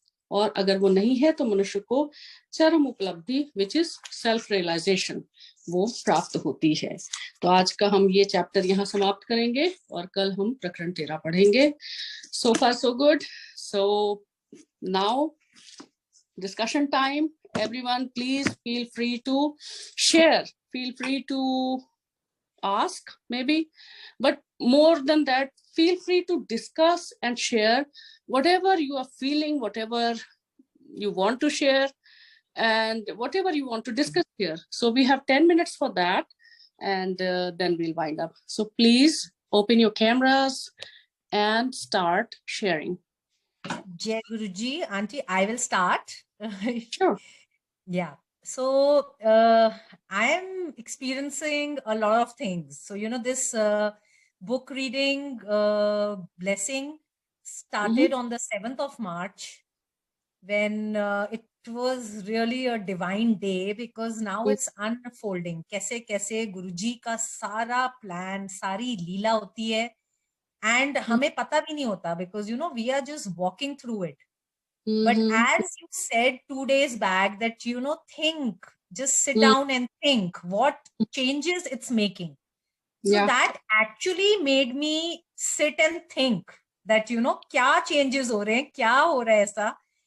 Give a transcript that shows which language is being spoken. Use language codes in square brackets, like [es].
[hi] और अगर वो नहीं है तो मनुष्य को चरम उपलब्धि [en] which is self realisation [hi] वो प्राप्त होती है। तो आज का हम ये चैप्टर यहाँ समाप्त करेंगे और कल हम प्रकरण 13 पढ़ेंगे। [en] So far so good. So now discussion time. Everyone, please feel free to share, feel free to ask maybe, but more than that, feel free to discuss and share whatever you are feeling, whatever you want to share, and whatever you want to discuss here. So we have 10 minutes for that, and then we'll wind up. So please open your cameras and start sharing. Jai Guruji, Auntie, I will start. Sure. Yeah. So I am experiencing a lot of things. So, you know, this book reading blessing started on the 7th of March when it was really a divine day, because now it's unfolding. [hi] कैसे कैसे गुरुजी का सारा plan, सारी लीला होती है, and हमें पता भी नहीं होता, [en] because you know we are just walking through it. But as you said 2 days back that, you know, think, just sit down and think what changes it's making. So that actually made me sit and think that, you know, [hi] क्या changes हो रहे हैं, क्या हो रहा है ऐसा.